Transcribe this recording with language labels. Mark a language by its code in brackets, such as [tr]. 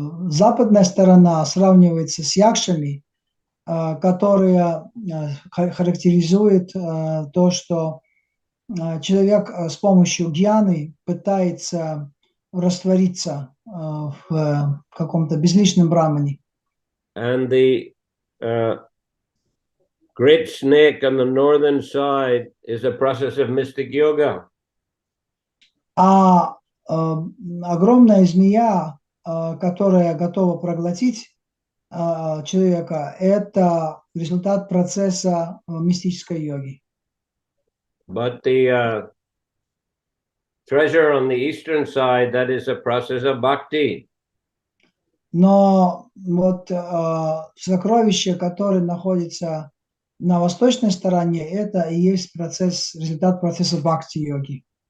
[ru] Западная сторона сравнивается с якшами, которые характеризуют то, что человек с помощью гьяны пытается раствориться в каком-то безличном брамане. [en] And the great snake on the northern side is a process of mystic yoga. [ru] Огромная змея, которая готова проглотить человека, это результат процесса мистической йоги. [en] But the treasure on the eastern side, that is a process of bhakti. [ru] Но вот сокровище, которое находится на восточной стороне, это и есть результат процесса бхакти-йоги.